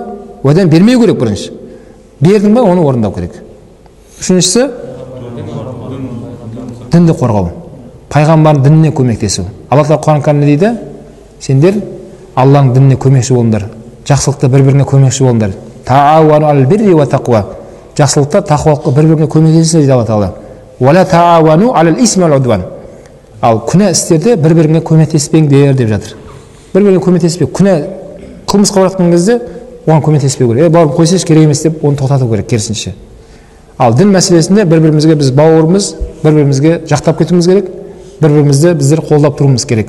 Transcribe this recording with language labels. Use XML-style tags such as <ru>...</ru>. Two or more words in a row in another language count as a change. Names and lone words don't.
<kk>Уәдені бермеу керек бірінші. Бердің ба? Оны орындау керек. Үшіншісі, дінді қорғау. Пайғамбардың дініне көмектесу. Алла Тағала Құран кәрімде дейді, сендер Алланың дініне көмекші болыңдар. Жақсылықта бір-біріне көмекші болыңдар.</kk> <ar>تعاونوا على البر والتقوى.</ar> <kk>Жақсылықта, тақуалыққа бір-біріне көмектесіңдер дейді Алла Тағала.</kk> <ar>ولا تعاونوا على الإثم والعدوان.</ar> <kk>Ал күнә істерде бір-біріңе көмектеспеңдер деп жатыр. Бір-біріңе көмектеспеу. Күнә қылмысқа баратын кезде оған көмектеспеу керек. Бауырым қойсайшы, керек емес деп оны тоқтату керек, керісінше. Ал дін мәселесінде бір-бірімізге біз бауырымыз, бір-бірімізге жақтап кетуіміз керек, бір-бірімізді біздер қолдап тұруымыз керек.</kk>